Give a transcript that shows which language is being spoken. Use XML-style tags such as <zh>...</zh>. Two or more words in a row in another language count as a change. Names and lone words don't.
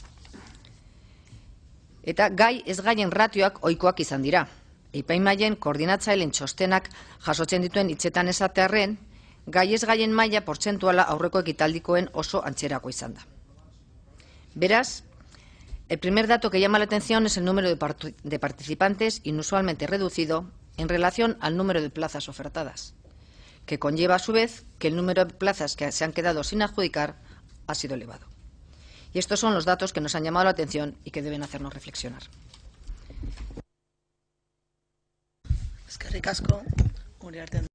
<eu>Eta gai ez gaien ratioak ohikoak izan dira. Epaimahaien koordinatzaileen txostenak jasotzen dituen hitzetan esatearren, gai ez gaien maila portzentuala aurreko ekitaldikoen oso antzerako izan da. Beraz,</eu> <es>el primer dato que llama la atención es el número de participantes inusualmente reducido en relación al número de plazas ofertadas, que conlleva a su vez que el número de plazas que se han quedado sin adjudicar ha sido elevado. Y estos son los datos que nos han llamado la atención y que deben hacernos reflexionar.</es> <eu>Eskerrik asko, Uriarte.</eu>